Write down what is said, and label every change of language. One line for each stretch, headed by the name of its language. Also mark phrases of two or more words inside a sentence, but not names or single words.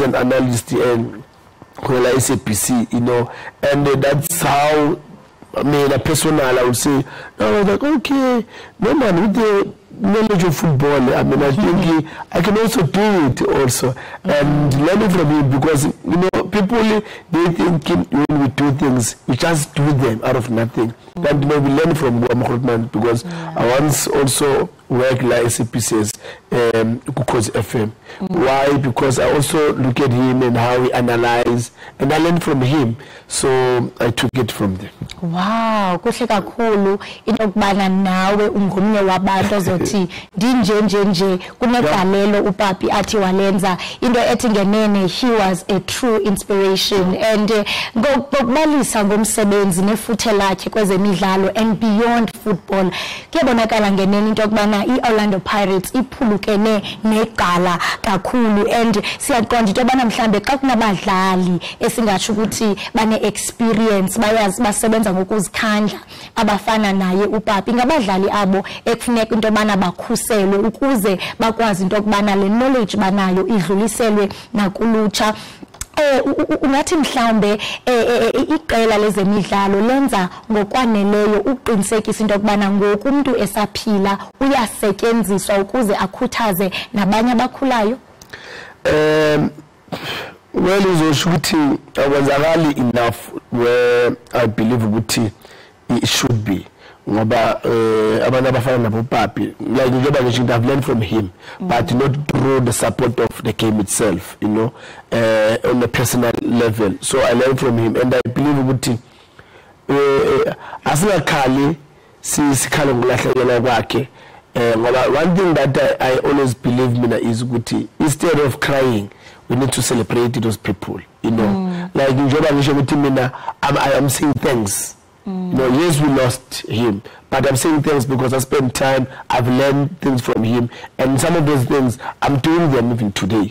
English: an analyst and SABC, you know, and that's how, I mean, a personal, I would say, I was like, okay, no man, with the knowledge of football, I mean, I think I can also do it also, and learning from him, because, you know, people, they think when we do things, we just do them out of nothing. And you know, we learn from Muhammad, because I once also worked like SABC's Kukos FM. Why? Because I also look at him and how he analyze, and I learn from him. So I took it from them.
Xhosa: Wow, kuhle kakhulu into kubana nawe ungomnye wabantu ozothi ndinjenjenje kunegalelo upapi athi walenza into ethi ngenene.
English: He was a true inspiration, and
Xhosa: ngokubalisa ngomsebenzi nefuthe lakhe kwezemidlalo
English: and beyond football,
Xhosa: kuyabonakala ngenene into kubana iOrlando Pirates iphulukene negala kakhulu, and siyaqonda into yobana mhlambe xa kunabadlali esingatsho ukuthi bane experience, bayazi basebenza ngokuzikhandla abafana naye upapi, ngabadlali abo ekufuneka into yobana bakhuselwe ukuze bakwazi into yokubana le knowledge banayo idluliselwe nakulutsha. Ungathi mhlawumbe iqela lezemidlalo lenza ngokwaneleyo uqinisekisa into yokubana ngoku umuntu esaphila uyasetyenziswa ukuze akhuthaze nabanye abakhulayo?
English: Well,
Xhosa: uzosho ukuthi akwenzakali
English: enough where I believe ukuthi it should be,
Xhosa: ngoba abantu abafana nabo papi, like njengoba ngisho,
English: I've learned from him, but not through the support of the game itself, you know, on a personal level. So I learned from him, and I believe
Xhosa: ukuthi asinakhali sikhale ngulahlekela kwakhe.
English: One thing that I always believe is ukuthi instead of crying, we need to celebrate those people, you know. Like I am saying thanks. You know, yes, we lost him, but I'm saying thanks because I spent time, I've learned things from him, and some of those things I'm doing them even today.